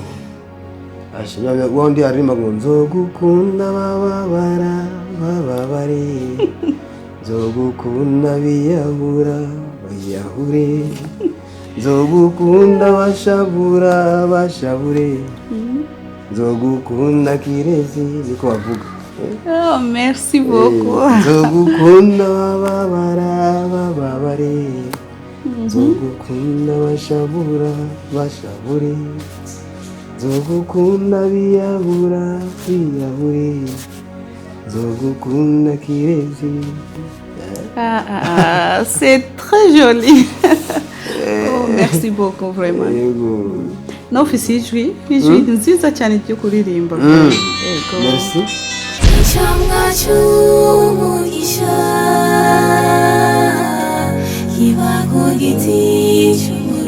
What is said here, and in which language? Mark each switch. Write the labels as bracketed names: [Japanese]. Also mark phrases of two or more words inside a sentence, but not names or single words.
[Rundi] Ashimye wondi arima ngo nzogukunda bababare. Nzogukunda biyahure. Nzogukunda bashabure. Nzogukunda kirezi niko bavuga. [French] Oh, merci beaucoup. [Rundi] Nzogukunda bababare. Nzogukunda bashabure. Nzogukunda biyahure. Nzogukunda kirezi. [French] C'est très joli. Merci beaucoup vraiment. [Kinyarwanda] No ijwi nziza cyane cyo kuririmba. [French] Merci. [Kinyarwanda] Icyamwa cy'umugisha kiba ku giti